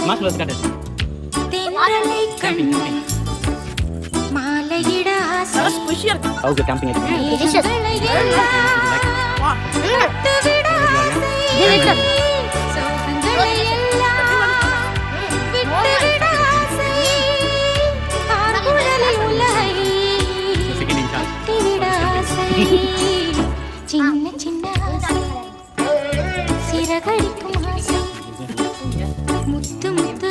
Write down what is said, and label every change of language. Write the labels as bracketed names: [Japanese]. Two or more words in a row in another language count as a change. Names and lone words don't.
[Indonesian] Mas belum sekadar. [Tamil] தென்றலை கண்டு மாலையிட ஆசை [English] Oh, good camping aja. [Tamil] மேகங்களை எல்லாம் தொட்டுவிட ஆசை சோகங்களை எல்லாம் விட்டுவிட ஆசை ஆர்குழலில் உலகை கட்டிவிட ஆசை சின்ன சின்ன ஆசை சிறகடிக்கும் ஆசை முத்து முத்து